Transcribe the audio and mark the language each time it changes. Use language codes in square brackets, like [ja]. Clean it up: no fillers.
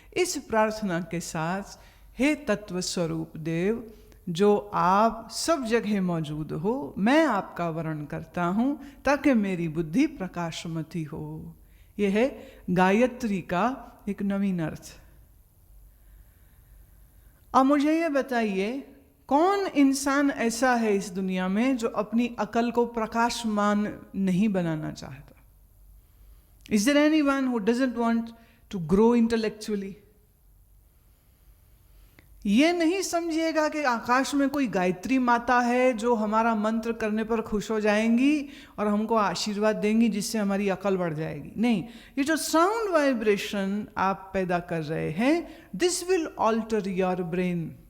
[hi] इस प्रार्थना के साथ हे तत्व स्वरूप देव, जो आप सब जगह मौजूद हो, मैं आपका वर्ण करता हूँ ताकि मेरी बुद्धि प्रकाशमती हो। यह है गायत्री का एक नवीन अर्थ। अब मुझे ये बताइए, कौन इंसान ऐसा है इस दुनिया में जो अपनी अकल को प्रकाशमान नहीं बनाना चाहता? [en] Is there anyone who doesn't want to grow intellectually? [hi] ये नहीं समझिएगा कि आकाश में कोई गायत्री माता है जो हमारा मंत्र करने पर खुश हो जाएंगी और हमको आशीर्वाद देंगी जिससे हमारी अकल बढ़ जाएगी। नहीं, ये जो साउंड वाइब्रेशन आप पैदा कर रहे हैं, [en] This will alter your brain.